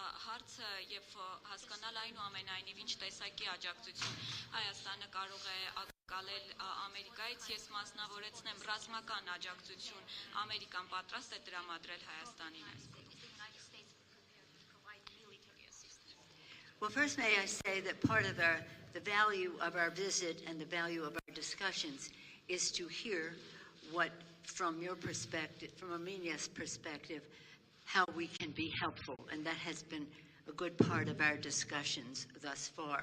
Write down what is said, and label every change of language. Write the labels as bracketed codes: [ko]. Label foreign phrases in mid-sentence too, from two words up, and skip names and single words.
[hy] հարցը եւ հասկանալ այնուամենայնիվ ինչ տեսակի աջակցություն Հայաստանը կարող է ակալել Ամերիկայից, ես մասնավորեցնեմ ռազմական աջակցություն Ամերիկան պատրաստ է տրամադրել Հայաստանին այս փուլում։ [en] Well, first may I say that part of the value of our visit and the value of our discussions is to hear what, from your perspective, from Armenia's perspective, how we can be helpful, and that has been a good part of our discussions thus far.